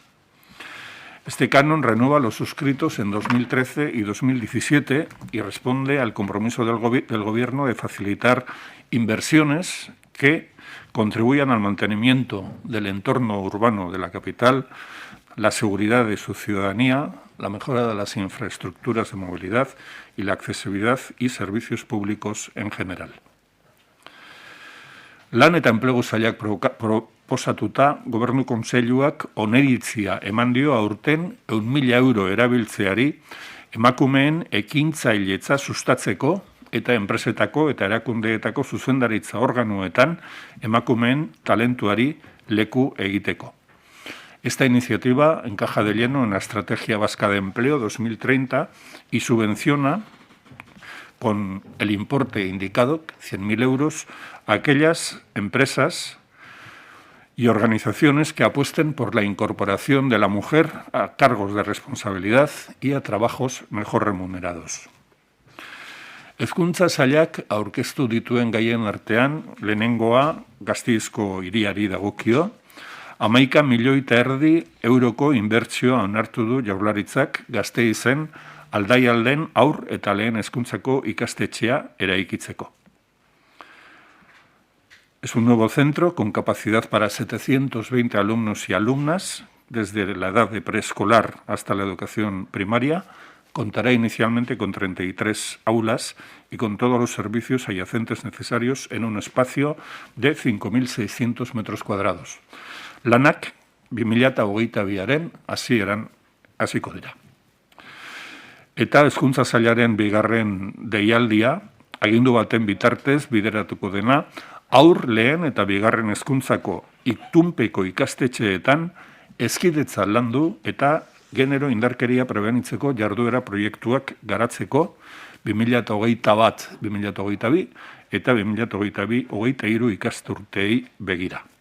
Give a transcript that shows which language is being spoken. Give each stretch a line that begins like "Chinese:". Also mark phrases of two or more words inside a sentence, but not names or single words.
Spanish: Este canon renueva los suscritos en 2013 y 2017 y responde al compromiso del Gobierno de facilitar inversiones que contribuyan al mantenimiento del entorno urbano de la capital, la seguridad de su ciudadanía, la mejora de las infraestructuras de movilidad y la accesibilidad y servicios públicos en general.
Basque: Lan eta enplegu sailak proposatuta Gobernu Kontseiluak oniritzia eman dio aurten 100.000 euro erabiltzeari emakumeen ekintzailetza sustatzeko eta enpresetako eta erakundeetako zuzendaritza organoetan emakumeen talentuari leku egiteko.
Spanish: Esta iniciativa encaja de lleno en la Estrategia Vasca de Empleo 2030 y subvenciona con el importe indicado, 100.000 euros, a aquellas empresas y organizaciones que apuesten por la incorporación de la mujer a cargos de responsabilidad y a trabajos mejor remunerados.
Basque: Hezkuntza sailak aurkeztu dituen gaien artean, lehenengoa Gasteizko hiriari dagokio, 11,5 milioi euroko inbertsioa onartu du Jaurlaritzak Gasteizen Aldaialden haur eta lehen hezkuntzako ikastetxea eraikitzeko.
Spanish: Es un nuevo centro con capacidad para 720 alumnos y alumnas, desde la edad de preescolar hasta la educación primaria. Contará inicialmente con 33 aulas y con todos los servicios adyacentes necesarios en un espacio de 5.600 metros cuadrados.
Basque: Lanak 2022aren hasiko dira. Eta hezkuntza sailaren bigarren deialdia, agindu baten bitartez bideratuko dena, haur lehen eta bigarren hezkuntzako itunpeko ikastetxeetan hezkidetza landu eta genero indarkeria prebenitzeko jarduera proiektuak garatzeko 2021-2022 eta 2022-2023 ikasturteei begira.